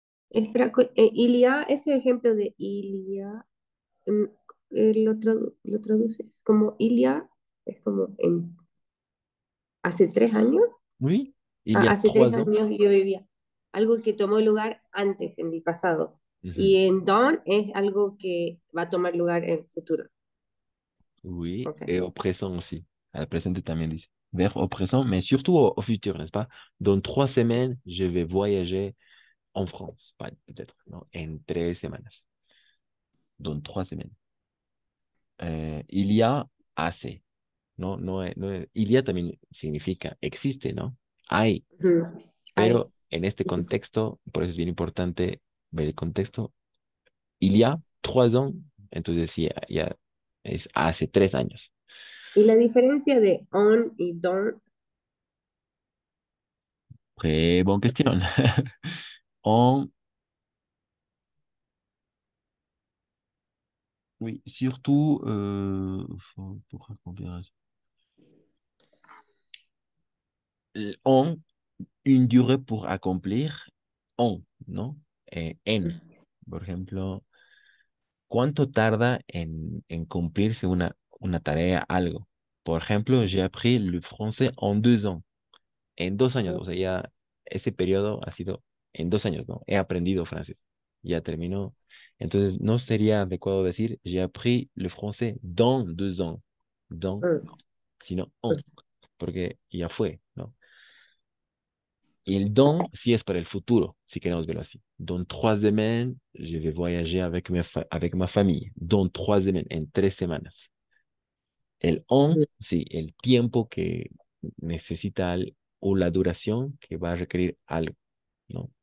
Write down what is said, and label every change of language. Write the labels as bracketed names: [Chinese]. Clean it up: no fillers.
[Spanish] Espera, il y a ese ejemplo de il y a, lo traduces como il y a, es como hace 3 años. [French] Oui, il y a [Spanish] Hace tres [French] 3 ans. [Spanish] años yo vivía. Algo que tomó lugar antes, en el pasado. Y en don es algo que va a tomar lugar en el futuro. [French] Oui, Ok. et au présent aussi. [Spanish] Al presente también dice. [French] Vers au présent, mais surtout au futur, n'est-ce pas? Dans 3 semaines, je vais voyager en France, peut-être, non? [Spanish] En 3 semanas. [French] Dans 3 semaines. Il y a hace. [Spanish] No, il y a también significa existe, ¿no? Hay. Ujú. Pero en este contexto, por eso es bien importante ver el contexto. [French] Il y a 3 ans, [Spanish] entonces sí, ya es hace 3 años. Y la diferencia de on y don, [French] Très bonne question. En, oui, surtout pour accomplir en, une durée pour accomplir, en, ¿no? [Spanish] En, por ejemplo, ¿cuánto tarda en cumplirse una tarea, algo? Por ejemplo, [French] j'ai appris le français en 2 ans. [Spanish] en 2 años, o sea, ya ese periodo ha sido en 2 años, ¿no? He aprendido francés, ya terminó. Entonces, no sería adecuado decir, [French] j'ai appris le français dans 2 ans, [Spanish] dans, sino en, porque ya fue, ¿no? Y el don, sí es para el futuro, si queremos verlo así. [French] Dans 3 semaines, je vais voyager avec ma famille. Dans 3 semaines, [Spanish] en 3 semanas. El on, sí, el tiempo que necesita o la duración que va a requerir algo, ¿no?